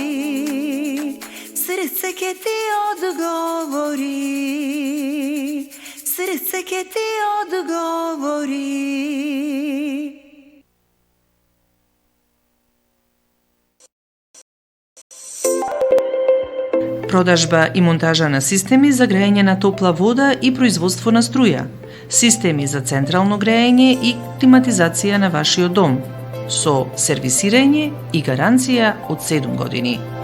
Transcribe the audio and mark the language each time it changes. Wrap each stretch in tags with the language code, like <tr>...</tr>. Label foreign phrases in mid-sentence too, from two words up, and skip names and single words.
<mk>Срце ќе ти одговори. Срце ќе ти одговори. Продажба и монтажа на системи за грејење на топла вода и производство на струја, системи за централно грејење и климатизација на вашиот дом, со сервисирање и гаранција од 7 години.</mk>